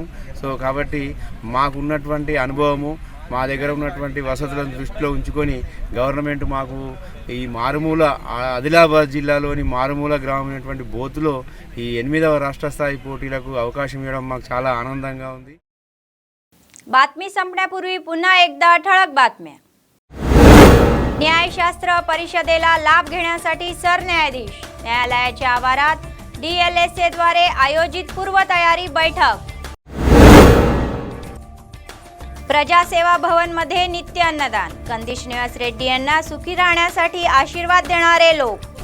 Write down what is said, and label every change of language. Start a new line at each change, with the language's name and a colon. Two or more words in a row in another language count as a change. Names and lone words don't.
Telugu: సో కాబట్టి మాకున్నటువంటి అనుభవము, మా దగ్గర ఉన్నటువంటి వసతులను దృష్టిలో ఉంచుకొని గవర్నమెంట్ మాకు ఈ మారుమూల ఆదిలాబాద్ జిల్లాలోని మారుమూల గ్రామమైనటువంటి బోతులో ఈ 8వ రాష్ట్ర స్థాయి పోటీలకు అవకాశం ఇవ్వడం మాకు చాలా ఆనందంగా ఉంది।
Marathi: बातमी संपण्यापूर्वी पुन्हा एकदा ठळक बातम्या। न्यायशास्त्र परिषदेला लाभ घेण्यासाठी सरन्यायाधीश न्यायालयाच्या आवारात DLSA द्वारे आयोजित पूर्वतयारी बैठक। प्रजासेवा भवन मध्ये नित्य अन्नदान, कंदी श्रीनिवास रेड्डी यांना सुखी राहण्यासाठी आशीर्वाद देणारे लोक।